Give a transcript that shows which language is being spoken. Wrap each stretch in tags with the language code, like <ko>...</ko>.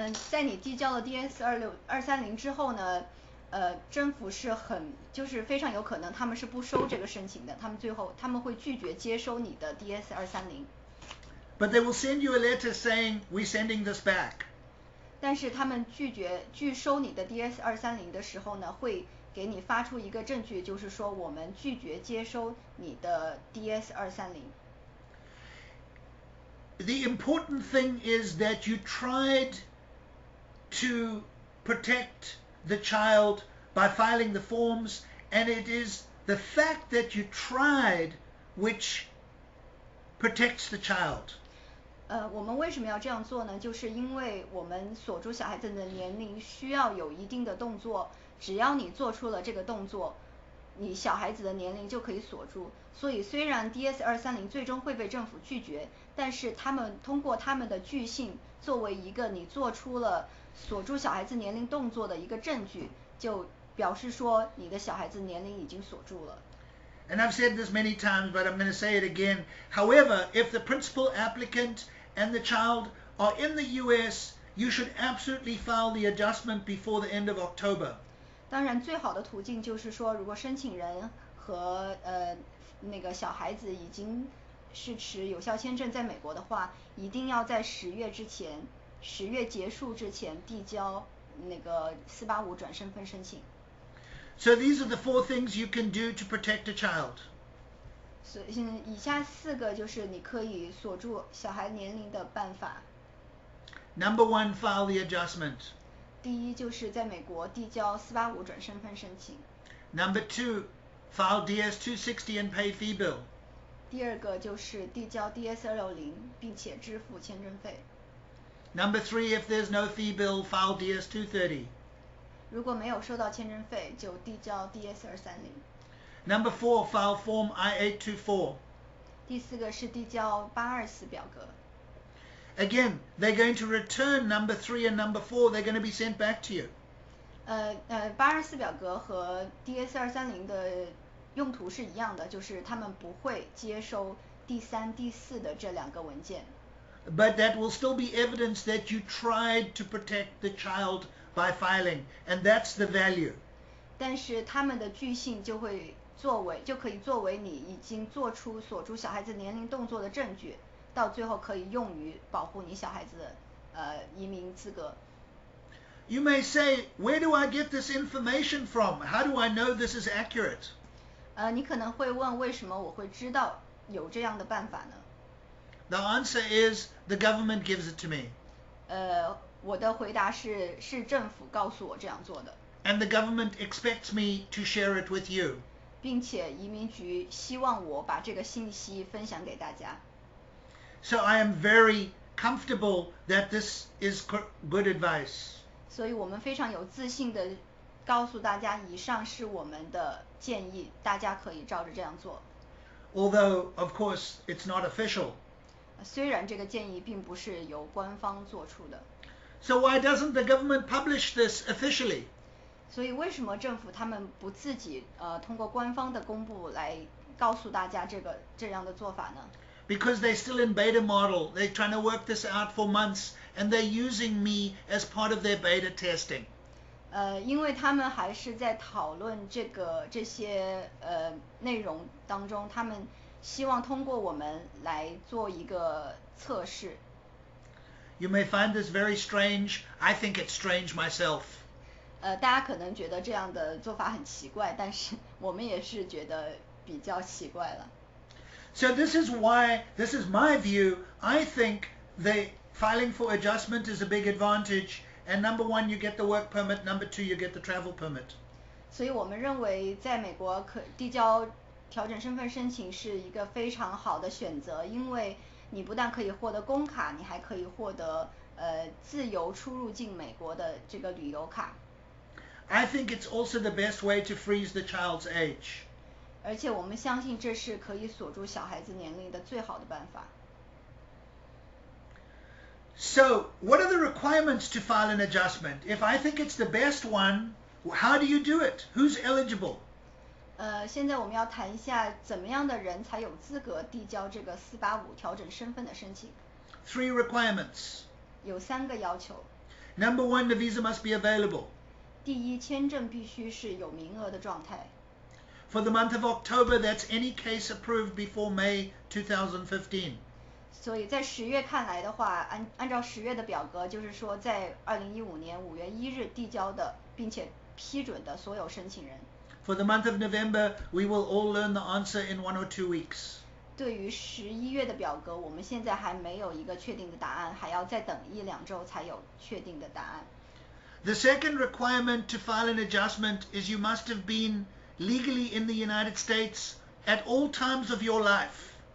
<zh>在你递交了 DS-230之后呢，政府就是非常有可能他们是不收这个申请的，他们会拒绝接收你的 DS-230。</zh> <en>But they will send you a letter saying, we're sending this back.</en> <zh>但是他们拒收你的 DS-230的时候呢，会给你发出一个证据，就是说我们拒绝接收你的 DS-230。</zh> <en>The important thing is that you tried to protect the child by filing the forms, and it is the fact that you tried which protects the child.</en> <zh>我们为什么要这样做呢？就是因为我们锁住小孩子的年龄需要有一定的动作，只要你做出了这个动作，你小孩子的年龄就可以锁住。所以虽然 DS-230最终会被政府拒绝，但是他们通过他们的拒信作为一个你做出了锁住小孩子年龄动作的一个证据，就表示说你的小孩子年龄已经锁住了。</zh> <en>And I've said this many times, but I'm going to say it again. However, if the principal applicant and the child are in the US, you should absolutely file the adjustment before the end of October.</en> <zh>当然最好的途径就是说，如果申请人和那个小孩子已经是持有效签证在美国的话，一定要在10月结束之前递交那个485转身份申请。</zh> <en>So these are the 4 things you can do to protect a child.</en> <zh>所以以下4个就是你可以锁住小孩年龄的办法。</zh> <en>Number 1, file the adjustment.</en> <zh>第一就是在美国递交485转身份申请。</zh> <en>Number 2, file DS-260 and pay fee bill.</en> <zh>第二个就是递交 DS-260 并且支付签证费。</zh> <en>Number 3, if there's no fee bill, file DS-230.</en> <zh>如果没有收到签证费，就递交 DS-230。</zh> <en>Number 4, file form I-824.</en> <zh>第4个是递交824表格。</zh> <en>Again, they're going to return number 3 and number 4. They're going to be sent back to you.</en> <zh>824表格和 DS-230的用途是一样的，就是他们不会接收第3、第4的这2个文件。</zh> <en>But that will still be evidence that you tried to protect the child by filing, and that's the value.</en> <zh>但是他们的拒信就可以作为你已经做出锁住小孩子年龄动作的证据，到最后可以用于保护你小孩子的移民资格。</zh> <en>You may say, where do I get this information from? How do I know this is accurate?</en> <zh>你可能会问，为什么我会知道有这样的办法呢？</zh> <en>The answer is, the government gives it to me.</en> <zh>我的回答是政府告诉我这样做的。</zh> <en>And the government expects me to share it with you.</en> <zh>并且移民局希望我把这个信息分享给大家。</zh> <en>So I am very comfortable that this is good advice.</en> <zh>所以我们非常有自信的告诉大家，以上是我们的建议，大家可以照着这样做。</zh> <en>Although, of course, it's not official.</en> <zh>虽然这个建议并不是由官方做出的。</zh> <en>So why doesn't the government publish this officially?</en> <zh>所以为什么政府他们不自己通过官方的公布来告诉大家这样的做法呢？</zh> <en>Because they're still in beta model. They're trying to work this out for months, and they're using me as part of their beta testing.</en> <zh>因为他们还是在讨论这些内容当中，他们希望通过我们来做一个测试。</zh> <en>You may find this very strange. I think it's strange myself.</en> <zh>大家可能觉得这样的做法很奇怪，但是我们也是觉得比较奇怪了。</zh> <en>So this is why, this is my view, I think the filing for adjustment is a big advantage, and number 1, you get the work permit, number 2, you get the travel permit.</en> <zh>所以我们认为在美国递交调整身份申请是一个非常好的选择，因为你不但可以获得工卡，你还可以获得自由出入境美国的这个旅游卡。</zh> <en>I think it's also the best way to freeze the child's age.</en> <zh>而且我们相信这是可以锁住小孩子年龄的最好的办法。</zh> <en>So, what are the requirements to file an adjustment? If I think it's the best one, how do you do it? Who's eligible?</en> <zh>现在我们要谈一下怎么样的人才有资格递交这个485调整身份的申请。</zh> <en>3 requirements.</en> <zh>有3个要求。</zh> <en>Number 1, the visa must be available.</en> <zh>第一，签证必须是有名额的状态。</zh> <en>For the month of October, that's any case approved before May 2015.</en> <zh>所以在10月看来的话，按照10月的表格，就是说在2015年5月1日递交的，并且批准的所有申请人。</zh> <en>For the month of November, we will all learn the answer in 1 or 2 weeks.</en> <zh>对于11月的表格，我们现在还没有一个确定的答案，还要再等1-2周才有确定的答案。</zh> <en>The second requirement to file an adjustment is you must have been legally in the United States at all times of your life.</en>